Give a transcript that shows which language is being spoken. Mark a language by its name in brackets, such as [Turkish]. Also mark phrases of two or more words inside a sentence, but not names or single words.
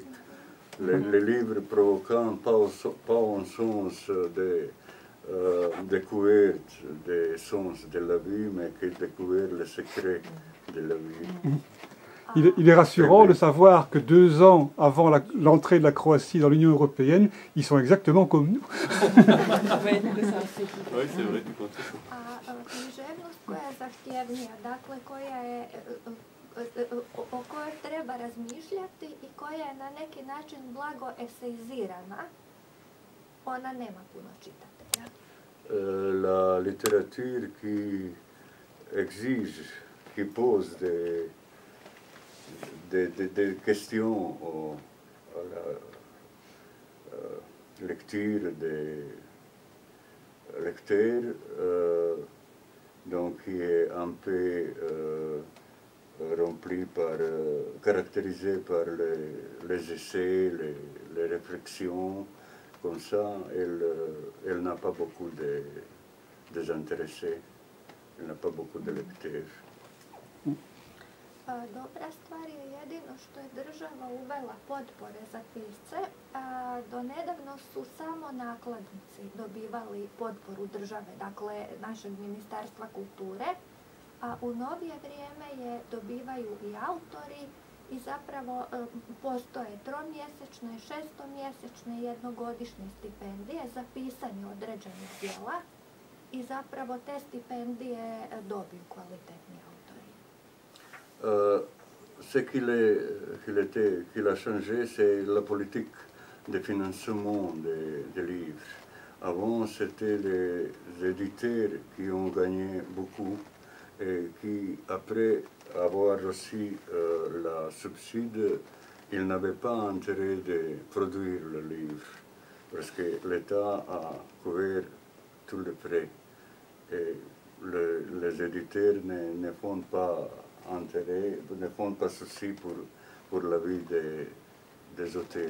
[French] Les livres provoquants, pas en sens de découverte des sens de la vie, mais qui découvert les secrets de la vie. Il est rassurant de savoir que 2 ans avant l'entrée de la Croatie dans l'Union européenne, ils sont exactement comme nous. Oui, c'est vrai, tu comptes. [Croatian] Književnost koja je zahtjevnija, dakle o kojoj treba razmišljati i koja je na neki način blago eseizirana, ona nema puno čitatelja. [French] La littérature qui exige, qui pose des questions à la lecture des lecteurs, donc qui est un peu rempli caractérisé par les essais, les réflexions. Comme ça, elle n'a pas beaucoup de désintéressés, elle n'a pas beaucoup de lecteurs. [Croatian] Dobra stvar je jedino što je država uvela potpore za pisce. Do nedavno su samo nakladnici dobivali potporu države, dakle našeg Ministarstva kulture. a u novije vrijeme je dobivaju i autori i zapravo postoje tromjesečne, šestomjesečne, jednogodišnje stipendije za pisanje određenih djela i zapravo te stipendije dobiju kvalitetni autori. [French] Ce qu'il a changé, c'est la politique de financement des livres. Avant, c'était les éditeurs qui ont gagné beaucoup et qui, après avoir reçu la subside, ils n'avaient pas intérêt de produire le livre parce que l'État a couvert tous les frais et les éditeurs ne font pas intérêt, ne font pas souci pour la vie des auteurs.